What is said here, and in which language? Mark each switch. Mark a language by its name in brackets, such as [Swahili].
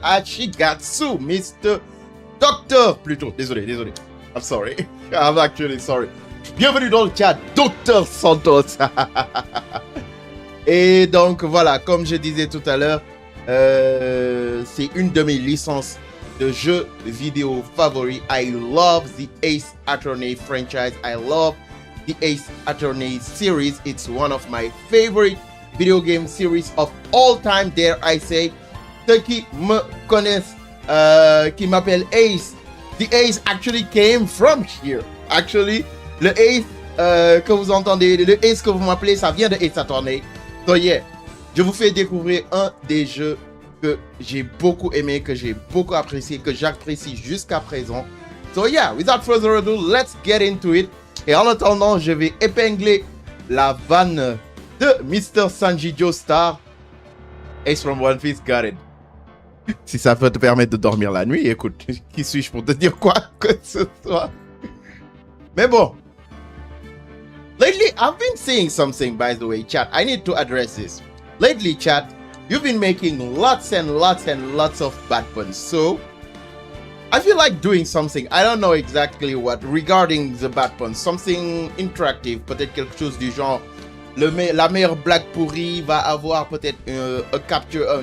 [English] Achigatsu, Mr. Doctor, [French] plutôt, désolé. [English] I'm sorry. I'm actually sorry. [French] Bienvenue dans le chat, Dr. Santos. Et donc voilà, comme je disais tout à l'heure, c'est une de mes licences de jeux vidéo favoris. [English] I love the Ace Attorney franchise. I love the Ace Attorney series. It's one of my favorite video game series of all time, dare I say. [French] Ceux qui me connaissent, qui m'appellent Ace, [English] the Ace actually came from here. [French] Actually, le Ace que vous entendez, le Ace que vous m'appelez, ça vient de Ace Attorney. [English] So yeah, [French] je vous fais découvrir un des jeux que j'ai beaucoup aimé, que j'ai beaucoup apprécié, que j'apprécie jusqu'à présent. [English] So yeah, without further ado, let's get into it. [French] Et en attendant, je vais épingler la vanne de Mr. Sanji Joestar. [English] Ace from One Piece, got it. [French] Si ça peut te permettre de dormir la nuit, écoute, qui suis-je pour te dire quoi que ce soit? Mais bon. [English] Lately, I've been seeing something, by the way, chat. I need to address this. Lately, chat, you've been making lots of bad puns. So, I feel like doing something. I don't know exactly what regarding the bad puns. Something interactive. [French] Peut-être quelque chose du genre. La meilleure blague pourrie va avoir peut-être [English] a capture.